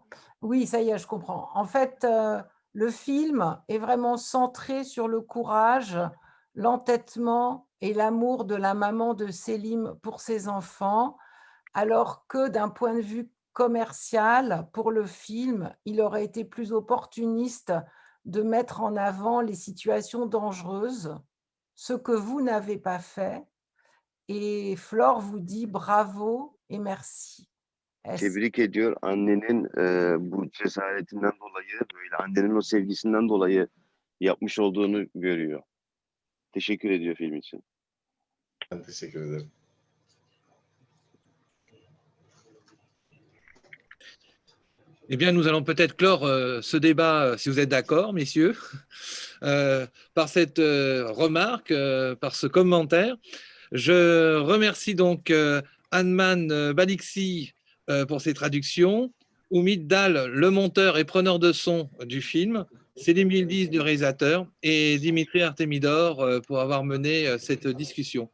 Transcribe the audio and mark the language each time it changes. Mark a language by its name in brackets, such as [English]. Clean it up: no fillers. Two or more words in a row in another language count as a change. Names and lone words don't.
[French] Oui, ça y est, je comprends. En fait, le film est vraiment centré sur le courage, l'entêtement et l'amour de la maman de Selim pour ses enfants, alors que d'un point de vue commercial, pour le film, il aurait été plus opportuniste de mettre en avant les situations dangereuses, ce que vous n'avez pas fait. Et Flore vous dit bravo et merci. [Turkish] Tebrik ediyor annenin bu cesaretinden dolayı, böyle annenin o sevgisinden dolayı yapmış olduğunu görüyor. Teşekkür ediyor film için. Ben teşekkür ederim. [French] Eh bien, nous allons peut-être clore ce débat, si vous êtes d'accord, messieurs, par cette remarque, par ce commentaire. Je remercie donc Anman Balixi pour ses traductions, Oumid Dal, le monteur et preneur de son du film, Selim Yildiz, le réalisateur, et Dimitri Artemidor pour avoir mené cette discussion.